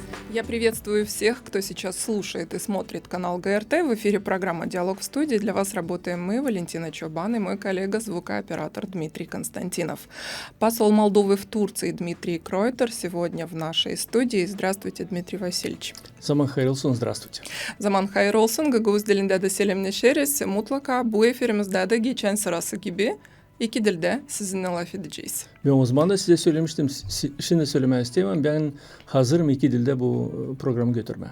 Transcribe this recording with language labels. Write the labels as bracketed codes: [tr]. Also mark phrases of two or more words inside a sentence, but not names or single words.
[ru] Я приветствую всех, кто сейчас слушает и смотрит канал ГРТ. В эфире программа «Диалог в студии». Для вас работаем мы, Валентина Чобан, и мой коллега, звукооператор Дмитрий Константинов. Посол Молдовы в Турции Дмитрий Кройтер сегодня в нашей студии. Здравствуйте, Дмитрий Васильевич. [gag] Zaman hayırlı olsun, здравствуйте. Zaman hayır olsun. Gagavuz dilinde de selamlaşırız. Mutlaka bu efirimizde de geçen sırası gibi iki dilde sizinle laf edeceğiz. Ben o zaman da size söylemiştim, şimdi söylemek istemem. Ben hazırım iki dilde bu programı götürmeye.